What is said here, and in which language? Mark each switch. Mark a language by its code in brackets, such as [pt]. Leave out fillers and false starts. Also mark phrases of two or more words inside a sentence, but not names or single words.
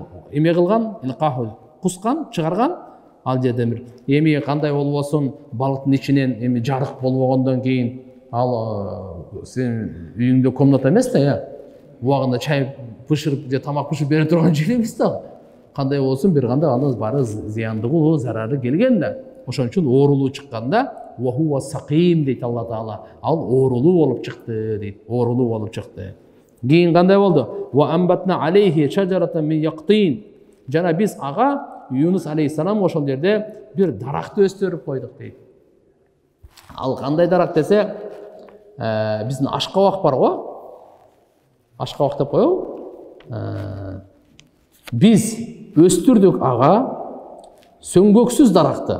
[ky] Эме кылган, кускан, чыгарган. Ал жерде бир эми кандай болбосун, балыктын ичинен эми жарык болбогондон кийин ал сен үйүңдө комната эмес да, убагында чай пышырып же тамак пышырып бере турган жер эмес да. Кандай болсун, бир кандай анын баары зыяндыгы, зарары келген да. Ошон үчүн оорулуу чыкканда [ar] وهو سقيم [ky] дейт Алла Таала. Ал оорулуу болуп чыкты дейт. Оорулуу болуп чыкты. Кийин кандай болду? [ar] وأنبتنا عليه شجرة من يقطين. [ky] Жана биз ага Юнус алейхиссалам ошол жерде бир даракты өстүрүп койдук дейт. Ал кандай дарак десе, биздин ашкабак бар го. Ашкабак деп коебу. Биз өстүрдүк ага сөңгөксүз даракты.